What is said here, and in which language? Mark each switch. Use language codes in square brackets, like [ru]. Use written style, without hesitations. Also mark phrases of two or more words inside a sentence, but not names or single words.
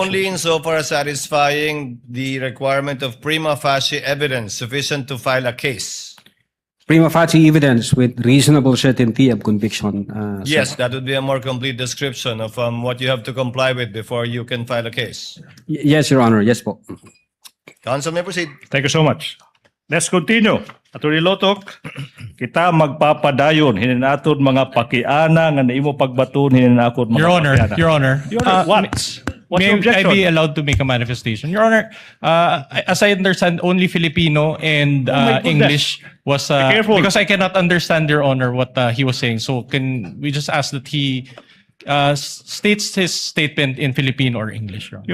[en] Only insofar as satisfying the requirement of prima facie evidence sufficient to file a case. Prima facie evidence with reasonable certainty of conviction. Yes, that would be a more complete description of what you have to comply with before you can file a case. Yes, Your Honor. Yes po. Counsel may proceed. Thank you so much. Let's continue. [ceb] Attorney Lotok, kita magpapadayon hininatod mga pakiana nga naimo pagbaton hininakod mga [en] Your Honor, [ceb] pakiana. [en] Your Honor. What? What's May the objection? I be allowed to make a manifestation? Your Honor, as I understand, only Filipino and my goodness. English was... Be careful. because I cannot understand, Your Honor, what he was saying. So can we just ask that he states his statement in Filipino or English, Your Honor?